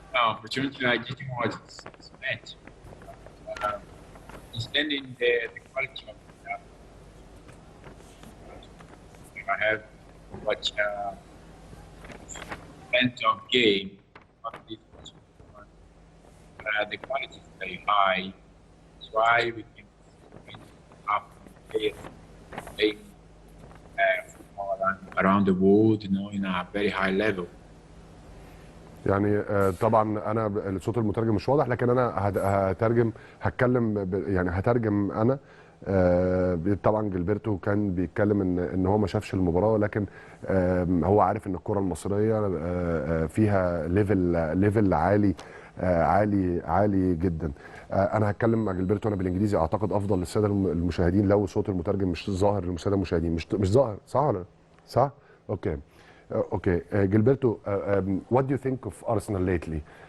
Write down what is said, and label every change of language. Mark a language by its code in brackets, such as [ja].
[en] Unfortunately, I didn't watch this match. Understanding the quality of the I have watched plenty of game. Not this one. The quality is very high. That's why we can win up playing football around the world, in a very high level. [ar] يعني طبعا انا صوت المترجم مش واضح، لكن انا هتكلم يعني هترجم انا. طبعا جيلبرتو كان بيتكلم ان هو ما شافش المباراه، لكن هو عارف ان الكره المصريه فيها ليفل عالي، عالي جدا. انا هتكلم مع جيلبرتو انا بالانجليزي، اعتقد افضل للساده المشاهدين لو صوت المترجم مش ظاهر للساده المشاهدين. مش ظاهر، صح ولا صح؟ اوكي. [en] Okay, Gilberto, what do you think of Arsenal lately?